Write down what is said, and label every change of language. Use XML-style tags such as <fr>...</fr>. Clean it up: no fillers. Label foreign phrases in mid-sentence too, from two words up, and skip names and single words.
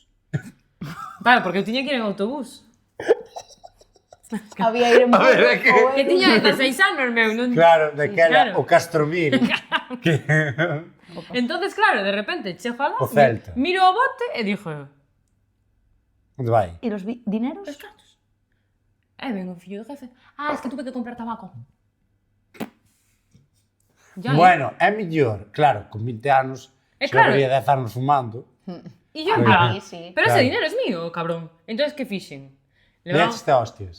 <gl>Claro, porque eu tiña que ir en autobús. Había ir en A ver, é que- Que tiña 16 anos, meu, non... Claro, daquela, Claro. o Castromil. que... Entonces, claro, de repente, chego alá, O Celta. miro o bote e dixo, Onde vai?</gl> <es>¿Y los dineros?</es> <gl>os cartos. Ven o fillo do jefe.</gl> <es>Ah, es que tuve que comprar tabaco. Ya,</es> <gl>Bueno, é mellor, claro, con 20 anos, É se claro. habería 10 anos fumando,</gl> <es>E yo, en Claro. plan, Sí, sí. pero Claro. ese dinero es mío, cabrón.</es> <gl>Entonces, que fixen? levaste hostias.</gl>